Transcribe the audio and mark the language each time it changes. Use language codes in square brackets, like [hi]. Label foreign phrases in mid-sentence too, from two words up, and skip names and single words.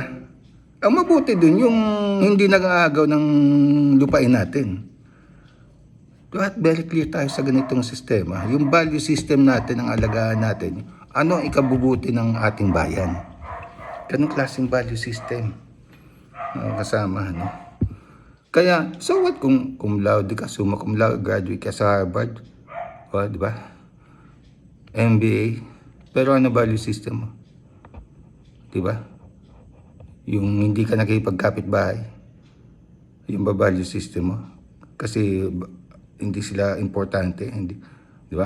[tl] Ang mabuti doon yung hindi nag-aagaw ng lupain natin. Dapat [en] very clear [tl] tayo sa ganitong sistema. Yung [en] value system [tl] natin, ang alagaan natin, ano ang ikabubuti ng ating bayan. Ganong klaseng [en] value system. [tl] Kasama, no? Kaya, [en] so what [tl] kung [la] cum laude [tl] ka, [la] summa cum laude, [tl] graduate ka sa Harvard, o, di ba? MBA, pero ano [en] value system [tl] mo? Di ba? Yung hindi ka nakipagkapit-bahay, yung ba [en] value system [tl] mo? Kasi hindi sila importante, hindi, di ba?